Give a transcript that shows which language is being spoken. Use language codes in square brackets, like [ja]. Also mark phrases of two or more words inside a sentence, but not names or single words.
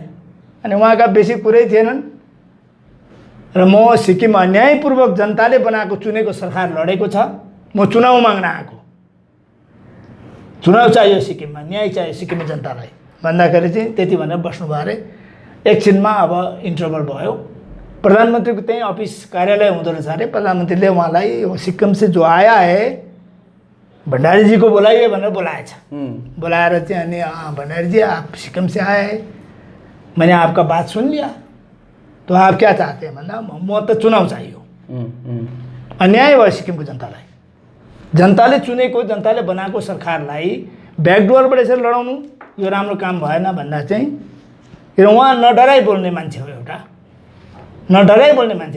[ne] अनि उहाँका बेसी कुरै थिएनन्। र म सिक्किम अन्यायपूर्वक जनताले बनाएको चुनेको सरकार लडेको छ, म चुनाव माग्न आएको, चुनाव चाहियो सिक्किममा, न्याय चाहियो सिक्किमे जनतालाई भन्दाखेरि चाहिँ त्यति भनेर बस्नुभयो अरे। एकछिनमा अब इन्टरभल भयो, प्रधानमन्त्रीको त्यहीँ अफिस कार्यालय हुँदो रहेछ अरे। प्रधानमन्त्रीले उहाँलाई [hi] सिक्किम से जो आया है भण्डारी जी को बुलाइए [ne] भनेर बोलाएछ। बुलाएर चाहिँ अनि [hi] भण्डारी जी आप सिक्किम से आए हैं, मैंने आपका बात सुन लिया, तो आप क्या चाहते हैं [ne] भन्दा म त चुनाव चाहियो। अन्याय भयो सिक्किमको जनतालाई, जनताले चुनेको, जनताले बनाएको सरकारलाई ब्याकडोरबाट यसरी लडाउनु यो राम्रो काम भएन भन्दा चाहिँ। किन उहाँ नडराइ बोल्ने मान्छे हो, एउटा नडराइ बोल्ने मान्छे।